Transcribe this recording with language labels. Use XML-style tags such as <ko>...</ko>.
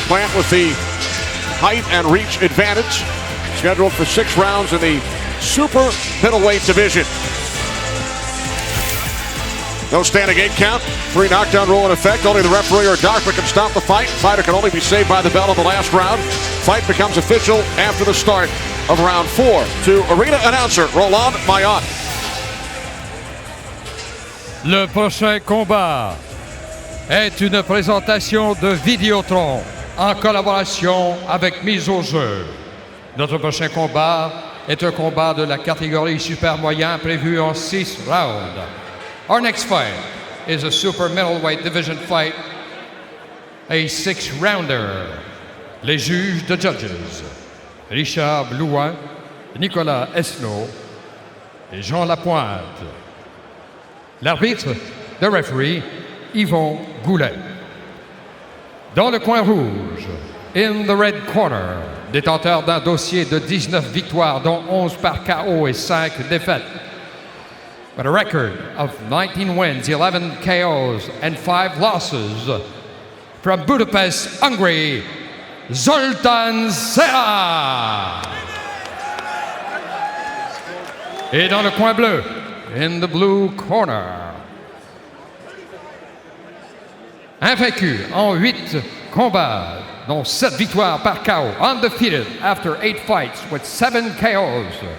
<en>Plant with the height and reach advantage. Scheduled for 6 rounds in the super middleweight division. No standing 8 count. 3 knockdown rule in effect. Only the referee or doctor can stop the fight. Fighter can only be saved by the bell in the last round. Fight becomes official after the start of round 4. To arena announcer Roland Mayotte.</en> <fr>Le prochain combat est une présentation de Vidéotron en collaboration avec Mise au jeu. Notre prochain combat est un combat de la catégorie super moyen prévu en 6 rounds.</fr> <en>Our next fight is a super middleweight division fight, a 6-rounder.</en> <fr>Les juges de judges, Richard Blouin, Nicolas Esnault et Jean Lapointe. L'arbitre,</fr> <en>the referee,</en> <fr>Yvon Goulet. Dans le coin rouge,</fr> <en>in the red corner,</en> <fr>détenteur d'un dossier de 19 victoires, dont 11 par KO et 5 défaites.</fr> <en>With a record of 19 wins, 11 KOs, and 5 losses. From Budapest, Hungary, Zoltan Sera.</en> <fr>Et dans le coin bleu,</fr> <en>in the blue corner,</en> <fr>invaincu en 8 combats, dont 7 victoires par KO,</fr> <en>undefeated after 8 fights with 7 KOs.</en>